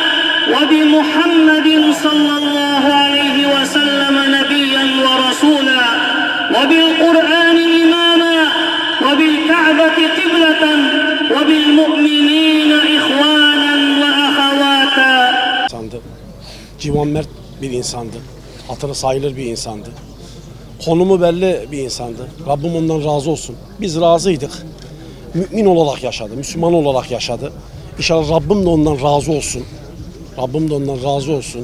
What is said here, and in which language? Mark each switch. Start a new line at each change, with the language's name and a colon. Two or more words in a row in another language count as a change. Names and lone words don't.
Arabic: وبمحمد صلى الله عليه وسلم نبيا ورسولا وبالقرآن إماما وبالكعبة قبلة وبالمؤمنين إخوانا وأخواتا.
Turkish: Civan mert bir insandı. Hatırı sayılır bir insandı. Konumu belli bir insandı. Rabbim ondan razı olsun. Biz razıydık. Mümin olarak yaşadı, Müslüman olarak yaşadı. İnşallah Rabbim de ondan razı olsun. Rabbim de ondan razı olsun.